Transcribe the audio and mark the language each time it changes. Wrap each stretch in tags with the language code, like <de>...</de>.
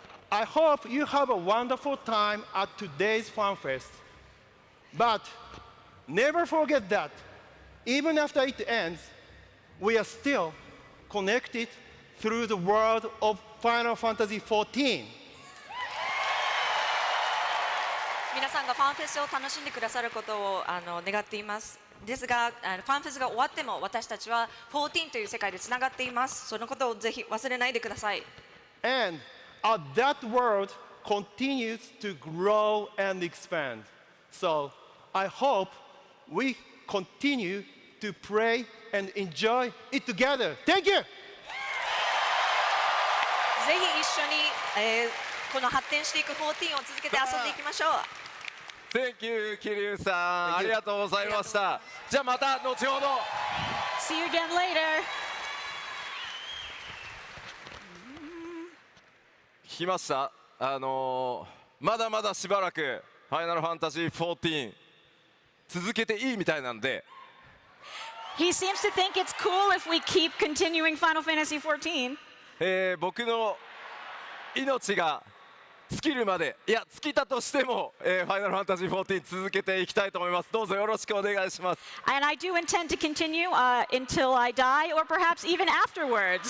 <en>I hope you have a wonderful time at today's FanFest. But never forget that even after it ends, we are still connected through the world of Final Fantasy XIV.</en> <ja>皆さんがファンフェスを楽しんでくださることを願っています。ですが、ファンフェスが終わっても私たちは14という世界でつながっています。そのことをぜひ忘れないでください。</ja> <en>And as that world continues to grow and expand. So I hope we continue to play and enjoy it together. Thank you!</en> <ja>ぜひ一緒に、この発展していく14を続けて遊んでいきましょう。</ja> <en>Thank you</en> <ja>桐生さん、ありがとうございました。じゃあまた後ほど。</ja> <en>See you again later.</en> <ja>聞きました。まだまだしばらくファイナルファンタジー14続けていいみたいなんで。</ja> <en>He seems to think it's cool if we keep continuing Final Fantasy XIV.</en> <ja>僕の命が尽きるまで、いや尽きたとしても、ファイナルファンタジー14続けていきたいと思います。どうぞよろしくお願いします。</ja> <en>And I do intend to continue until I die or perhaps even afterwards.</en>